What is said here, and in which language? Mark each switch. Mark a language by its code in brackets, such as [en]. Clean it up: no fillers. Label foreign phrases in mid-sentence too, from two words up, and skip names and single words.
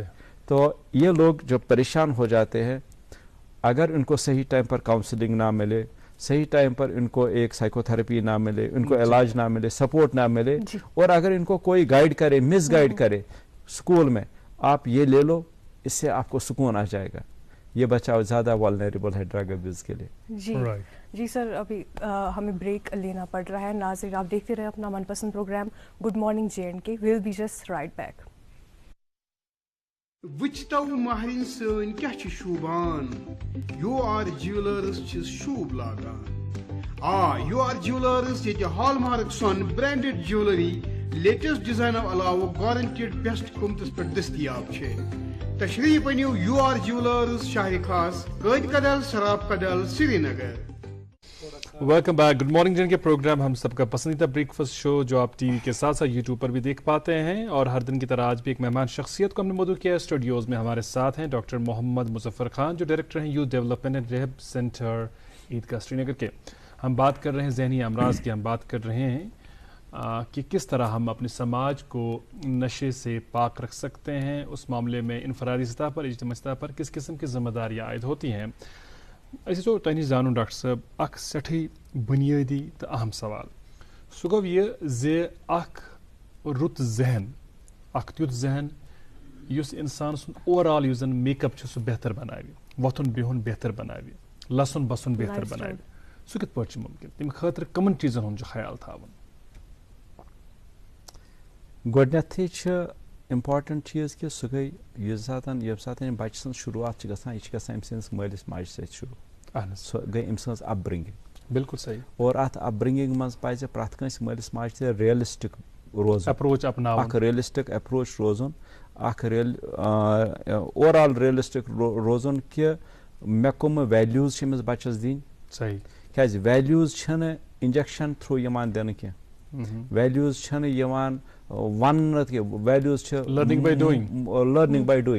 [ur] تو یہ لوگ جو پریشان ہو جاتے ہیں, اگر ان کو صحیح ٹائم پر کاؤنسلنگ نہ ملے, صحیح ٹائم پر ان کو ایک سائیکو تھراپی نہ ملے, ان کو علاج نہ ملے, سپورٹ نہ ملے, اور اگر ان کو کوئی گائیڈ کرے, مس گائیڈ کرے اسکول میں, آپ یہ لے لو اس سے آپ کو سکون آ جائے گا, یہ بچہ زیادہ والنریبل ہے [en] drug abuse [ur] کے لیے. جی سر, ابھی ہمیں بریک لینا پڑ رہا ہے. ناظرین آپ دیکھتے رہے اپنا من پسند پروگرام گڈ مارننگ JNK. [en] we will be just right back. [ks] وچتو مہرین سن کیا چھ شوبان, یو آر جیولرز چھ شوب لاگان. یو آر جیولرز یہ ہال مارک سون برانڈڈ جیولری لیٹسٹ ڈیزائنو علاوہ گارنٹیڈ بیسٹ قیمتس پہ دستیاب چھ. تشریف انیو یو آر جیولرز شاہ خاص, قید کدل, سراب کدل, سری نگر. [en] welcome back. [ur] گڈ مارننگ جن کے پروگرام ہم سب کا پسندیدہ [en] breakfast show [ur] جو آپ ٹی وی کے ساتھ ساتھ یوٹیوب پر بھی دیکھ پاتے ہیں, اور ہر دن کی طرح آج بھی ایک مہمان شخصیت کو ہم نے مدعو کیا ہے. اسٹوڈیوز میں ہمارے ساتھ ہیں ڈاکٹر محمد مظفر خان جو ڈائریکٹر ہیں یوتھ ڈیولپمنٹ اینڈ ریہب سینٹر عیدگاہ سری نگر کے. ہم بات کر رہے ہیں ذہنی امراض کی, ہم بات کر رہے ہیں کہ کس طرح ہم اپنے سماج کو نشے سے پاک رکھ سکتے ہیں. اس معاملے میں انفرادی سطح پر اجتماعی سطح پر کس قسم کی ذمہ داریاں عائد ہوتی ہیں. [ks] اسی تو تہ نش زانن ڈاکٹر صاحب اخ سٹھے بنیادی تو اہم سوال سہ گو یہ زِ اخ رُت ذہن اخ تیُتھ ذہن یُس انسان سُنٛد اوور آل یُس زن میک اپ چھُ سُہ بہتر بناوِ, وۄتھُن بِہُن بہتر بناوِ, لسُن بسُن بہتر بناوِ. سُہ کِتھ پٲٹھۍ چھُ ممکن؟ تمہِ خٲطرٕ کمن چیٖزن ہُنٛد چھُ خیال تھاوُن؟ گۄڈنیتھٕے چھِ امپاٹنٹ چیٖز کہِ سُہ گٔے ییٚمہِ ساتہٕ بچہِ سٕنٛز شروٗعات چھِ گژھان یہِ چھِ گژھان أمۍ سٕنٛدِس مٲلِس ماجہِ سۭتۍ شروٗع. سۄ گٔے أمۍ سٕنٛز اپ برنگنگ. [ur] بالکل صحیح. [ks] اور اتھ اپ برنگنگ منٛز پزِ پرٛٮ۪تھ کٲنٛسہِ مٲلِس ماجہِ تہِ ریلسٹک روزُن, اپروچ اپناوُن, اکھ ریلسٹک اپروچ روزُن, اکھ [en] over all realistic [ks] روزُن کہِ مےٚ کٕم ویلیوٗز چھِ أمِس بچس دِنۍ. [ur] صحیح. [ks] کیٛازِ ویلیوٗز چھِنہٕ [en] injection through [ks] یِوان دِنہٕ کینٛہہ, ویلیوٗز چھِنہٕ یِوان وننہٕ کینٛہہ, ویلیوٗز چھِ [en] learning by doing.